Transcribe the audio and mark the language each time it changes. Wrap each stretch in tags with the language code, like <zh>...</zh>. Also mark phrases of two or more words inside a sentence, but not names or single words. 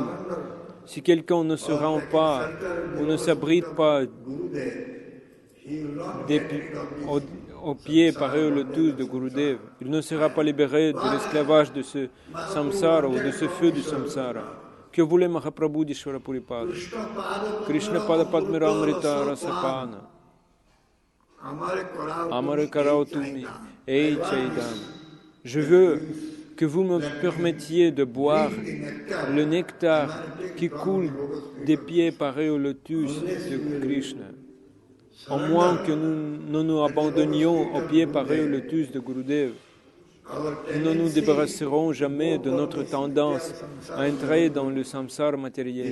<fr>Si quelqu'un ne se rend pas ou ne s'abrite pas aux pieds pareils au lotus de Gurudev, il ne sera pas libéré de l'esclavage de ce samsara ou de ce feu du samsara. Que voulait Mahaprabhu d'Ishvara Puripada?</fr> <bn>কৃষ্ণ পাদ পদ্মামৃত রসপান. আমারে করাও তুমি। এই চৈতন্য.</bn> <fr>Je veux que vous me permettiez de boire le nectar qui coule des pieds pareils au lotus de Krishna. Au moins que nous nous abandonnions aux pieds pareils au lotus de Gurudev, nous ne nous débarrasserons jamais de notre tendance à entrer dans le samsara matériel.</fr>